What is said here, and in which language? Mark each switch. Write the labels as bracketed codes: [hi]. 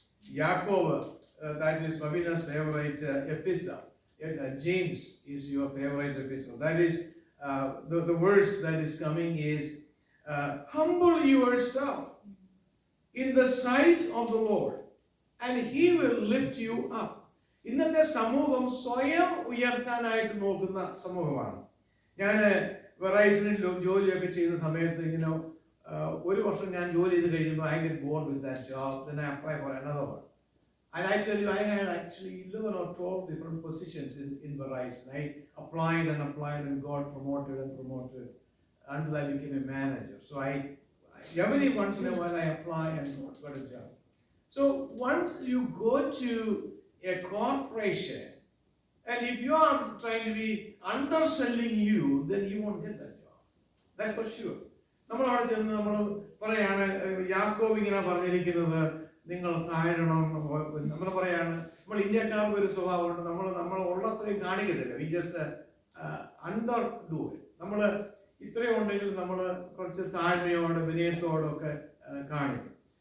[en] യാക്കോബ്, that is Mavina's favorite epistle. James is your favorite epistle. That is the words that is coming is humble yourself in the sight of the Lord and he will lift you up. [ml] ഇന്നത്തെ സമൂഹം സ്വയം ഉയർത്താനായിട്ട് നോക്കുന്ന സമൂഹമാണ്. ഞാൻ വെറൈസണിൽ ജോലിയൊക്കെ ചെയ്ത സമയത്ത് ഇങ്ങനെ ഒരു വർഷം ഞാൻ ജോലി ചെയ്ത് കഴിയുമ്പോൾ [en] I get bored with that job, then I apply for another one. And I tell you, I had actually 11 or 12 different positions in Verizon. I applied and got promoted until I became a manager. So every once in a while I apply and got a job. So once you go to a corporation, and if you are trying to be underselling you, then you won't get that job. That's for sure. [ml] നമ്മൾ അവിടെ ചെന്ന് നമ്മൾ പറയാണ്, യാക്കോബ് ഇങ്ങനെ പറഞ്ഞിരിക്കുന്നത് നിങ്ങൾ താഴണം. നമ്മൾ പറയാണ്, നമ്മൾ ഇന്ത്യക്കാർക്ക് ഒരു സ്വഭാവമുണ്ട്, നമ്മൾ ഉള്ളത്രയും കാണിക്കത്തില്ല. [en] We just underdo it. [ml] നമ്മൾ ഇത്രയും ഉണ്ടെങ്കിൽ നമ്മൾ കുറച്ച് താഴ്മയോടെ വിനയത്തോടൊക്കെ കാണിക്കും.